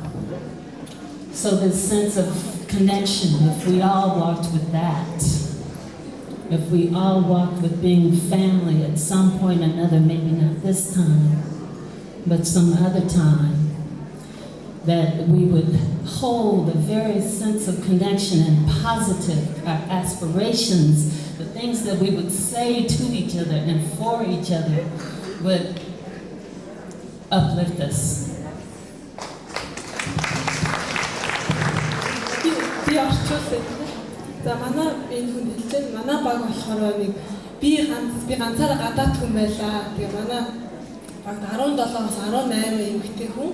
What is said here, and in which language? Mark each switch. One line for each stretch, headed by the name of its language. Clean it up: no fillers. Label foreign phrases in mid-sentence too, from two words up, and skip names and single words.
English: So this sense of connection, if we all walked with that, if we all walked with being family at some point or another, maybe not this time, but some other time, that we would hold a very sense of connection and positive aspirations, the things that we would say to each other and for each other would uplift us.
Mongolian: Би орчуулсан. За манай энэ хүн хэлж байна. Манай баг болохоор нэг би ганцаараа гадаад хүн байлаа. Тэгээ манай баг 17-аас 18 эмэгтэй хүн.